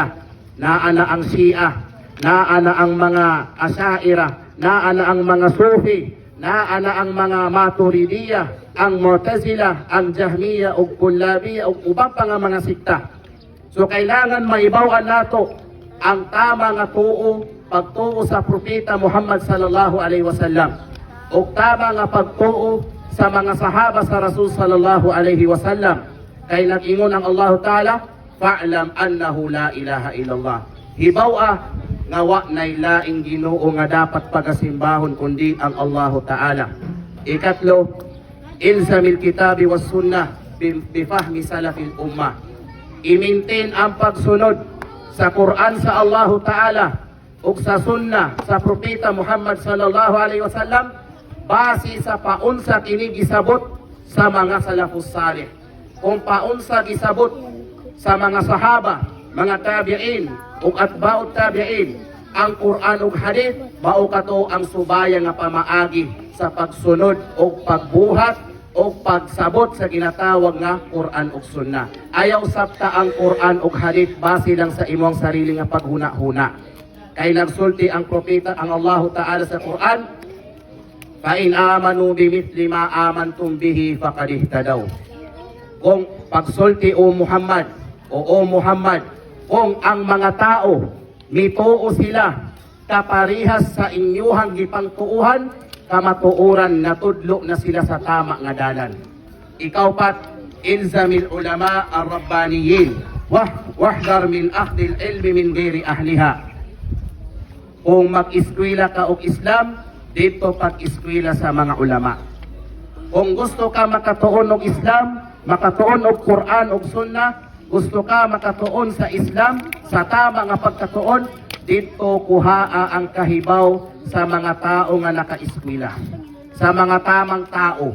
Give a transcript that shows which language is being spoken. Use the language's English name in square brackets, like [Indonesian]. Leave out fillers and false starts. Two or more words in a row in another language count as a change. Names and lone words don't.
[Cebuano] Naana ang Shia, naana ang mga Asy'ariyah, naana ang mga Sufi, naana ang mga Maturidiyah, ang Mu'tazilah, ang Jahmiyah ug Kullabiyah ug ubang pa nga mga sikta. So kailangan maibaw-an nato ang tama nga tuo, pagtuo sa propeta Muhammad [Arabic] صلى الله عليه وسلم. [Cebuano] Ug tama nga pagtuo sa mga sahaba sa Rasul [Arabic] صلى الله عليه وسلم. [Cebuano] Kay nag-ingon ang Allah Taala, [Arabic] فاعلم أنه لا إله إلا الله. [Cebuano] Hibaw-a nga wa nay laing Ginoo nga dapat pagasimbahon kundi ang Allah Taala. [Arabic] Ikatlo, الزم الكتاب والسنة بفهم سلف الأمة. [Cebuano] I-maintain ang pagsunod sa Quran sa Allahu Ta'ala ug sa sunna sa Propeta Muhammad [Arabic] صلى الله عليه وسلم [Cebuano] base sa paunsa kini gisabot sa mga [Arabic] السلف الصالح. [Cebuano] Kung paunsa gisabot sa mga sahaba, mga tabi'in ug [Arabic] أتباع التابعين [Cebuano] ang Quran ug hadith, mao kato ang subayan nga pamaagi sa pagsunod ug pagbuhat o pagsabot sa ginatawag nga Quran ug Sunnah. Ayaw sabta ang Quran ug hadith base lang sa imong sarili nga paghuna-huna. Kay nagsulti ang propeta ang Allah Ta'ala sa Quran, [Arabic] فإن آمنوا بمثل ما آمنتم به فقد اهتدوا. [Cebuano] Kung pagsulti o Muhammad kung ang mga tao mituo sila kaparihas sa inyuhang gipangtuuhan, kamatuoran na tudlo na sila sa tama nga dalan. [Arabic] Ikaw pat, الزم العلماء الربانيين واحذر من أخذ العلم من غير أهله. [Cebuano] Kung mag-eskwela ka og Islam, dito pag-eskwela sa mga ulama. Kung gusto ka makatuon og Islam, makatuon og Quran og Sunnah, gusto ka makatuon sa Islam sa tama nga pagkatuon, dito kuhaa ang kahibaw sa mga tao nga naka-eskwela, sa mga tamang tao.